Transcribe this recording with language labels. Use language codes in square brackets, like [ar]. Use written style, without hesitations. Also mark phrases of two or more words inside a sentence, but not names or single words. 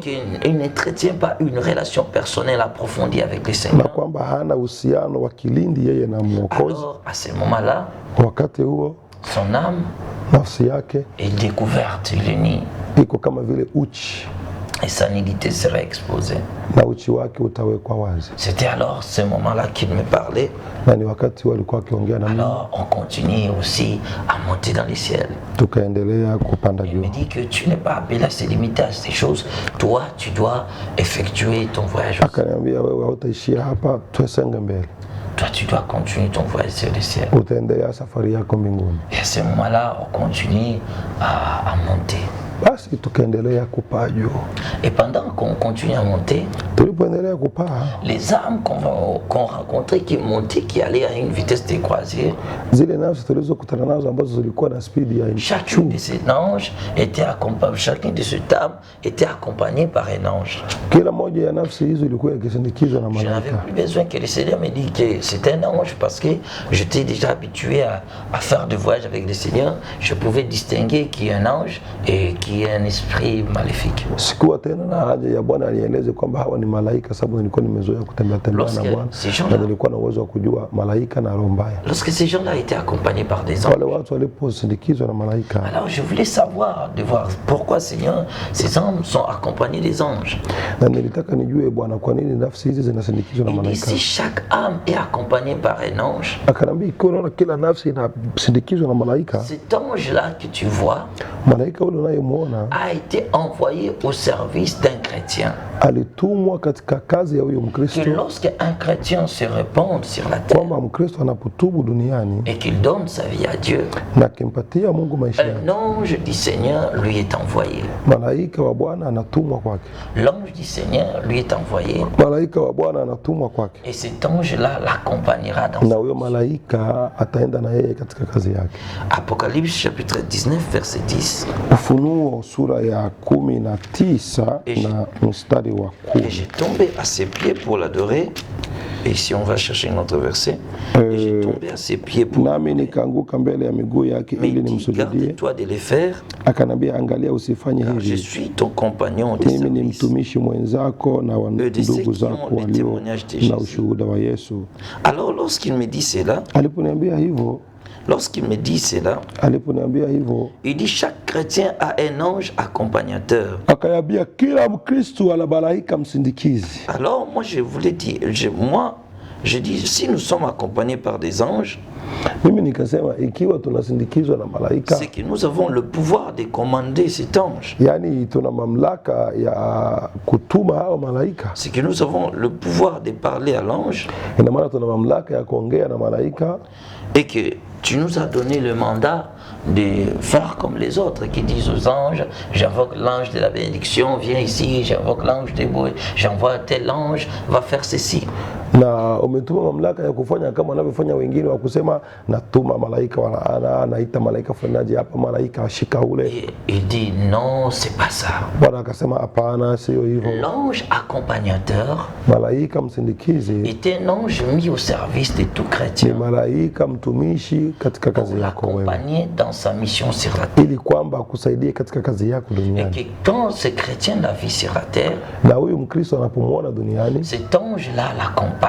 [fr] qu'il n'entretient pas une relation personnelle approfondie avec le [sw] na [fr] Seigneur, [sw] kwamba hana uhusiano wa kilindi yeye na Mwokozi, [fr] alors à ce moment-là, [sw] wakati huo [fr] son âme [sw] nafsi yake [fr] est découverte, il est nu. [sw] iko kama vile uchi, [fr] Et sa nudité sera exposée. [sw] na uchi wake utawekwa wazi. [fr] C'était alors ce moment-là qu'il me parlait. [sw] Na ni wakati walikuwa wakiongea na mimi, [fr] Alors on continue aussi à monter dans les ciels. [sw] tukaendelea kupanda [fr] Il [sw] juu. [fr] me dit que tu n'es pas appelé à se limiter à ces choses. Toi, tu dois effectuer ton voyage. [sw] Akaniambia, wewe hautaishia hapa, twesenge mbele, [fr] Toi, tu dois continuer ton voyage sur les ciels. [sw] utaendelea safari yako mbinguni. [fr] Et à ce moment-là, on continue à monter. [sw] Basi tukaendelea kupaa juu. [fr] Et pendant qu'on continue à monter, [sw] Tulipoendelea kupaa, [fr] les âmes qu'on rencontrait qui montaient, qui allaient à une vitesse de croisière, [sw] zile nafsi tulizokutana nazo ambazo zilikuwa na spidi ya [fr] chacune de ces anges était accompagné, chacune de ces âmes était accompagnée par un ange. [sw] kila moja ya nafsi hizo ilikuwa ikisindikizwa na [fr] Je n'avais [sw] malaika. [fr] plus besoin que le Seigneur me dise que c'était un ange parce que j'étais déjà habitué à faire des voyages avec le Seigneur. Je pouvais distinguer qui est un ange et qui est un esprit maléfique. [sw] Sikuwa tena na haja ya Bwana alieleze kwamba hawa ni malaika, sababu nilikuwa nimezoea kutembea tembea na [fr] Lorsque [sw] Bwana [fr] ces gens-là- [sw] na nilikuwa na uwezo wa kujua malaika na roho mbaya. [fr] Lorsque ces gens-là étaient accompagnés par des anges, [sw] Wale watu waliposindikizwa na malaika, [fr] alors je voulais savoir, de voir pourquoi, Seigneur, ces âmes sont accompagnés des anges. [sw] na nilitaka nijue Bwana, kwa nini nafsi hizi zinasindikizwa na [fr] Il dit, [sw] malaika. [fr] si chaque âme est accompagnée par un ange, [sw] Akanambia, ikiwa unaona kila nafsi inasindikizwa na malaika, [fr] cet ange-là que tu vois [sw] malaika ule unayemwona [fr] a été envoyé au service d'un chrétien. [sw] alitumwa katika kazi ya huyo [fr] Que [sw] Mkristo, [fr] lorsqu'un chrétien se répand sur la terre [sw] kwamba Mkristo anapotubu duniani [fr] et qu'il donne sa vie à Dieu, [sw] na akimpatia Mungu maisha yake, [fr] un ange du Seigneur lui est envoyé. [sw] malaika wa Bwana anatumwa kwake, [fr] L'ange du Seigneur lui est envoyé [sw] malaika wa Bwana anatumwa kwake, [fr] et cet ange-là l'accompagnera dans [sw] na [fr] sa [sw] huyo malaika ataenda na yeye katika kazi yake. [fr] Apocalypse chapitre 19 verset 10. [sw] Ufunuo sura ya 19 na mstari wa [fr] Et [sw] 10. [fr] j'ai tombé à ses pieds pour l'adorer. Et ici on va chercher un autre verset. Et j'ai tombé à ses pieds pour [sw] Nami nikaanguka mbele ya miguu yake [fr] mais [sw] ili [fr] il dit, [sw] nimsujudie. [fr] garde-toi de les faire, [sw] Akanambia, angalia usifanye [fr] car je [sw] hivi, [fr] suis ton compagnon de [sw] mimi ni [fr] service. [sw] mtumishi mwenzako na wa [fr] de ceux [sw] ndugu [fr] qui [sw] zako [fr] ont le [sw] walio [fr] témoignage de Jésus. [sw] na ushuhuda wa Yesu. [fr] Alors lorsqu'il me dit cela, [sw] Aliponiambia hivyo, [fr] il dit chaque chrétien a un ange accompagnateur. [sw] akayambia kila Mkristo ana malaika msindikizi. [fr] Alors moi je voulais dire, je dis si nous sommes accompagnés par des anges, [sw] Mimi nikasema ikiwa tunasindikizwa na malaika, [fr] c'est que nous avons le pouvoir de commander cet ange. [sw] yani tuna mamlaka ya kutuma hao malaika. [fr] C'est que nous avons le pouvoir de parler à l'ange [sw] Ina maana tuna mamlaka ya kuongea na malaika, [fr] et que tu nous as donné le mandat de faire comme les autres qui disent aux anges, j'invoque l'ange de la bénédiction, viens ici, j'invoque l'ange des bouées, j'envoie tel ange, va faire ceci. [sw] Na umetuma mamlaka ya kufanya kama wanavyofanya wengine wa kusema natuma malaika naita malaika fulani hapa malaika ashika ule. [fr] Il dit non, c'est pas ça. [sw] Bwana akasema hapana, sio hivyo. [fr] L'ange accompagnateur [sw] Malaika msindikizi [fr] était un ange mis au service de tout [sw] ni [fr] chrétien [sw] malaika mtumishi katika [fr] pour [sw] kazi yako wewe, [fr] l'accompagner dans sa mission sur la terre. [sw] ili kwamba akusaidie katika kazi yako [fr] Et [sw] duniani. [fr] que quand ce chrétien la vit sur la terre, [sw] Na huyu Mkristo anapomwona duniani, [fr] cet ange-là l'accompagne.